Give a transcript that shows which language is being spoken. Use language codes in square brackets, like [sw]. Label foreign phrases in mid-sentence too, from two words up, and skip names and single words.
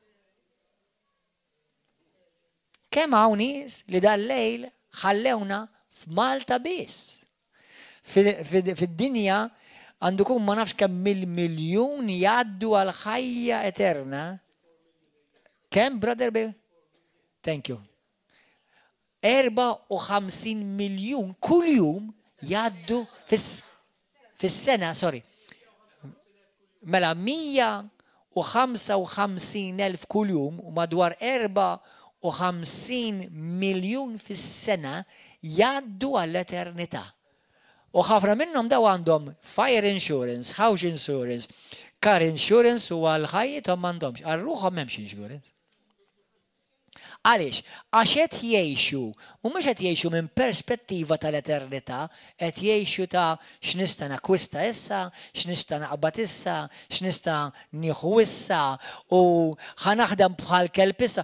[mt] Kemm hawn nies li dal-lejl ħallewna f'Malta biss. Fid-dinja għandukum ma nafx kemm mill-miljun jgħaddu għal ħajja eterna. Kemm, [en] brother baby? Thank you. [mt] 54 miljun kull jum jgħaddu fis-sena, sorry. Mela 155,000 kull jum u madwar 54 miljun fis-sena jgħaddu għall-eternità. U ħafna minnhom daw għandhom [en] fire insurance, house insurance, car insurance [mt] u għal-ħajjithom m'għandhomx. Għal-ruħhom m'hemmx insurance. Għaliex, għax qed jgħixu, u mhux qed jgħixu minn perspettiva tal-eternità, qed jgħixu ta' x'nista' nakwista issa, x'nista' naqbad issa, x'nista' nieħu issa u ħanaħdem bħal kelb issa.